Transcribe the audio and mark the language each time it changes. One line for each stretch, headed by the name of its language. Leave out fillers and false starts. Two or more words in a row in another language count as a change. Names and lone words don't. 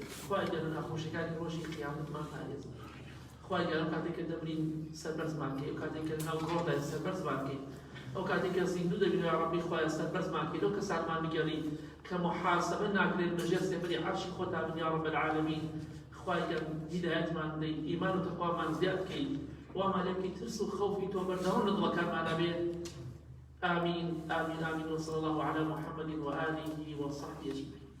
Central Kurdish: خوای گەورە ناخۆشیەکانی ڕۆژی قیامەتمان پارێزن. خوای گەورە کاتێک کە دەمرین سەربەرزمان کەی، ئەو کاتێک کە ناو گۆڕدای سەربەرزمان کەی، ئەو کاتێک کە زیندوو دەبین یا ڕەبی خوایە سەربەرزمان کەی، لەو کەسانمان بگەڕی کە محاسبە ناکرێت بەژێر سێبەری عەرشی خۆتا بن
Arabic: یا رب العالمین.
Central Kurdish: خوای گەورە هیدایەتمان بدەیت، ئیمان و تەقوامان زیاد بکەیت، وامان لێ بکەیت ترس و خەوفی تۆ بەردەوام لە دڵەکانمانە بێت.
Arabic: آمین آمین آمین وصلى الله على محمد وآله وصحبه أجمعين.